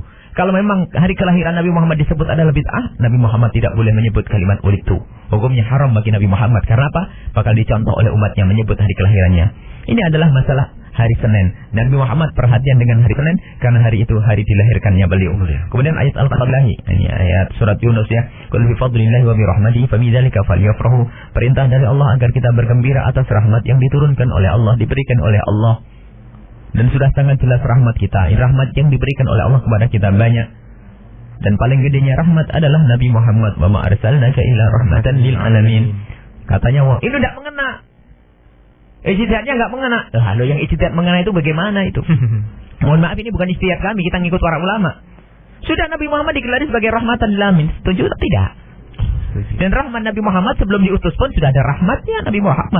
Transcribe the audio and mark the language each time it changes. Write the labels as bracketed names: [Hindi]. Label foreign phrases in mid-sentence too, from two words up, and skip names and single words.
[Indonesian] Kalau memang hari kelahiran Nabi Muhammad disebut adalah bid'ah, Nabi Muhammad tidak boleh menyebut kalimat wulidtu. Hukumnya haram bagi Nabi Muhammad. Karena apa? Bakal dicontoh oleh umatnya menyebut hari kelahirannya. Ini adalah masalah hari Senin. Nabi Muhammad perhatian dengan hari Senin karena hari itu hari dilahirkannya beliau. Kemudian ayat Al-Fatihah, ini ayat surat Yunus ya. [Arabic] قل بفضل الله وبرحمته فبذلك فليفرحوا. [Indonesian] Perintah dari Allah agar kita bergembira atas rahmat yang diturunkan oleh Allah, diberikan oleh Allah. Dan sudah sangat jelas rahmat kita. Rahmat yang diberikan oleh Allah kepada kita banyak. Dan paling gedenya rahmat adalah Nabi Muhammad. [Arabic] وما أرسلناك إلا رحمة للعالمين. [Indonesian] Katanya, wah, itu tidak mengena. Ijtihadnya enggak mengena. Halo, yang ijtihad mengena itu bagaimana itu? Mohon maaf, ini bukan ijtihad kami, kita ngikut para ulama. Sudah Nabi Muhammad digelari sebagai [Arabic] رحمة للعالمين. [Indonesian] Setuju atau tidak? Dan rahmat Nabi Muhammad sebelum diutus pun sudah ada rahmatnya Nabi Muhammad.